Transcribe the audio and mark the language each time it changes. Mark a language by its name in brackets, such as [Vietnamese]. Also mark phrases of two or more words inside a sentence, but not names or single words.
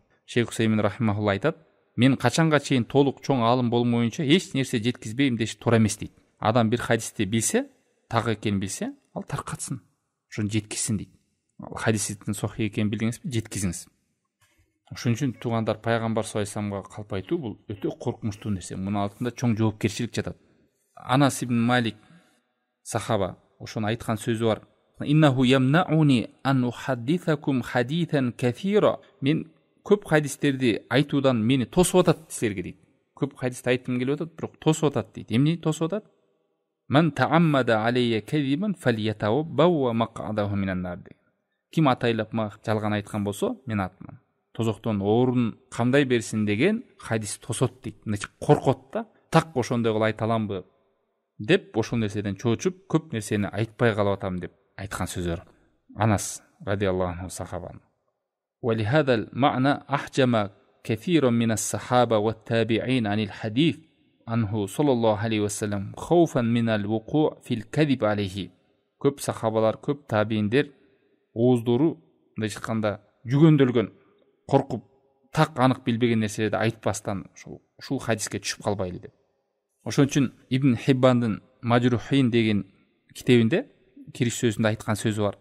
[Kyrgyz] Шейх Усаймин рахимахулла айтат, мен качанга чейин толук чоң аалым болмоюнча эч нерсе жеткизбейм деш туура эмес дейт. Адам бир хадисти билсе, так экенин билсе, ал таркатсын, ошону жеткизсин дейт. Хадистин сохий экенин билдиңизби, жеткизиңиз. Ошон үчүн туугандар, пайгамбар [Arabic] صلى الله عليه وسلم [Kyrgyz] калп айтуу бул өтө коркунучтуу нерсе. Мунун алтында чоң жоопкерчилик жатат. Анас ибн Малик сахаба ошону айткан сөзү бар. [Arabic] إنه يمنعني أن أحدثكم حديثا كثيرا. [Kyrgyz] Мен көп хадистерди айтуудан мени тосуп атат силерге дейт. көп хадисти айткым келип атат, бирок тосуп атат дейт. Эмне тосуп атат? [Arabic] من تعمد علي كذبا فليتبوأ مقعده من النار деген. [Kyrgyz] Ким атайлап мага жалган айткан болсо, мен атман тозоктон орун кандай берсин деген хадис тосот дейт. Мынча коркот да, так ошондой кылып айта аламбы деп ошол нерседен чоочуп көп нерсени айтпай калып атам деп айткан сөзү бар. [Arabic] Анас رضي الله عنه сахабан. ولهذا المعنى أحجم كثير من الصحابة والتابعين عن الحديث عنه صلى الله عليه وسلم خوفا من الوقوع في الكذب عليه. [Kyrgyz] Көп сахабалар, көп табииндер ооздору мындай чыкканда жүгөндөлгөн, коркуп, так анык билбеген нерселерди айтпастан ушул хадиске түшүп калбайлы деп. Ошон үчүн Ибн Хиббандын Мажрухин деген китебинде кириш сөзүндө айткан сөзү бар.